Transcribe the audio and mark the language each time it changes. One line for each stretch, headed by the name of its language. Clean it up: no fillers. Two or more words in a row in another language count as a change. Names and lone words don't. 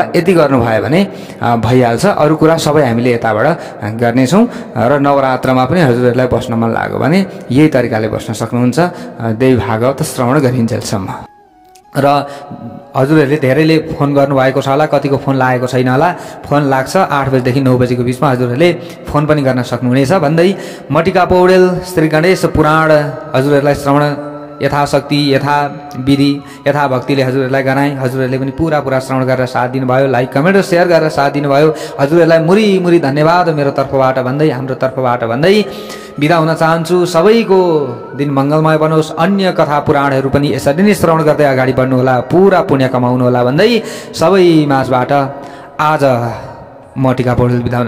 Nepali: यति गर्नुभयो भने भइहाल्छ। अरू कुरा सबै हामीले यताबाट गर्नेछौँ र नवरात्रमा पनि हजुरहरूलाई बस्न मन लाग्यो भने यही तरिकाले बस्न सक्नुहुन्छ देवी भागवत श्रवण गरिन्जेलसम्म। र हजुरहरूले धेरैले फोन गर्नुभएको छ होला, कतिको फोन लागेको छैन होला। फोन लाग्छ 8 बजेदेखि 9 बजेको बिचमा हजुरहरूले फोन पनि गर्न सक्नुहुनेछ भन्दै मटिका पौडेल श्री गणेश पुराण हजुरहरूलाई श्रवण यथाशक्ति, यथा विधि, यथा भक्तिले हजुरहरूलाई गराएँ। हजुरहरूले पनि पुरा श्रवण गरेर साथ दिनुभयो,
English: like comment
Nepali: र सेयर गरेर साथ दिनुभयो। हजुरहरूलाई मुरी धन्यवाद मेरो तर्फबाट भन्दै, हाम्रो तर्फबाट भन्दै बिदा हुन चाहन्छु। सबैको दिन मङ्गलमय बनोस्। अन्य कथा पुराणहरू पनि यसरी नै श्रवण गर्दै अगाडि बढ्नुहोला, पुरा पुण्य कमाउनुहोला भन्दै सबै माझबाट आज म टिका पौडेल बिदा हुन चाहन्छु।